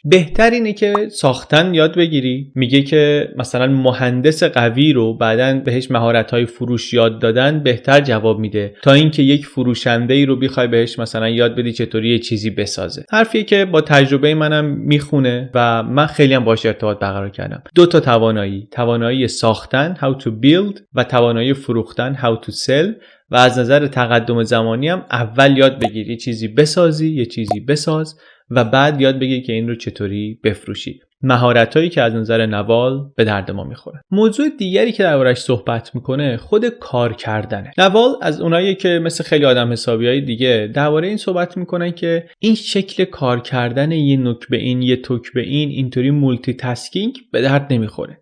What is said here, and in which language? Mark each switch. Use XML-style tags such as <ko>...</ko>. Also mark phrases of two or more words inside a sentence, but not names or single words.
<fa>بهتر اینه که ساختن یاد بگیری. میگه که مثلا مهندس قوی رو بعدن بهش مهارت‌های فروش یاد دادن بهتر جواب میده تا اینکه یک فروشنده‌ای رو بخوای بهش مثلا یاد بدی چطوری یه چیزی بسازه. حرفیه که با تجربه منم میخونه و من خیلی هم باهاش ارتباط برقرار کردم. 2 توانایی ساختن</fa> <en>how to build</en> <fa>و توانایی فروختن</fa> <en>how to sell.</en> <fa>و از نظر تقدم زمانی هم اول یاد بگیری یه چیزی بسازی، یه چیزی بساز و بعد یاد بگیری که این رو چطوری بفروشی. مهارتایی که از نظر نوال به درد ما میخوره. موضوع دیگری که دربارش صحبت میکنه خود کار کردنه. نوال از اونایی که مثل خیلی آدم حسابیای دیگه درباره این صحبت میکنن که این شکل کار کردن یه نوک به این یه توک به این اینطوری مولتی تاسکینگ به درد نمیخوره.</fa>